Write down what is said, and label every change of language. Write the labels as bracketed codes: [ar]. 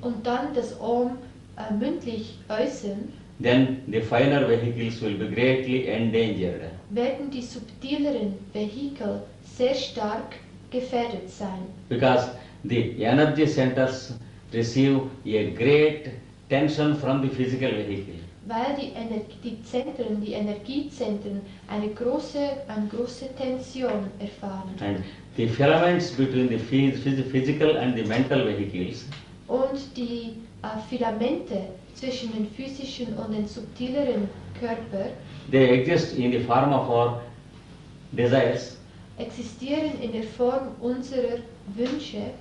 [de] und dann das Om mündlich äußern, [en] then the finer vehicles will be greatly endangered. [de] werden die subtileren Vehikel sehr stark gefährdet sein. [en] Because the energy centers receive a great tension from the physical vehicle. [de] Weil die Energiezentren eine große Tension erfahren. [en] And the filaments between the physical and the mental vehicles [de] Und die Filamente zwischen den physischen und den subtileren Körper [en] they exist in the form of our desires, [de] existieren in der Form unserer Wünsche,